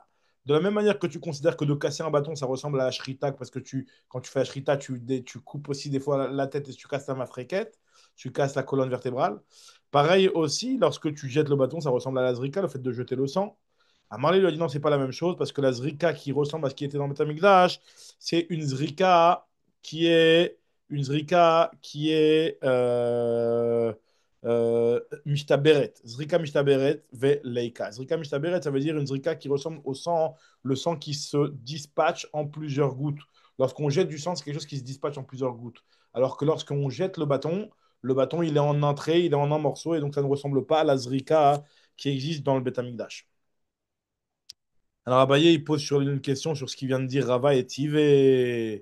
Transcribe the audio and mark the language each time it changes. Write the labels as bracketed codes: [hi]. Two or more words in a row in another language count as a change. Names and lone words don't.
[fr] De la même manière que tu considères que de casser un bâton, ça ressemble à la shrita, parce que quand tu fais la shrita, tu coupes aussi des fois la tête et tu casses la mafréquette, tu casses la colonne vertébrale. Pareil aussi, lorsque tu jettes le bâton, ça ressemble à la zrika, le fait de jeter le sang. Amarlé lui a dit non, c'est pas la même chose, parce que la zrika qui ressemble à ce qui était dans le Betamikdash, c'est une zrika qui est mishtaberet. [he] זריקה משתברת וליכא. זריקה משתברת, [fr] ça veut dire une zrika qui ressemble au sang, le sang qui se dispatche en plusieurs gouttes. Lorsqu'on jette du sang, c'est quelque chose qui se dispatche en plusieurs gouttes. Alors que lorsqu'on jette le bâton, il est en entrée, il est en un morceau, et donc ça ne ressemble pas à la zrika qui existe dans le Betamikdash. Alors Abaye, il pose sur une question sur ce qu'il vient de dire Rava et Tivé.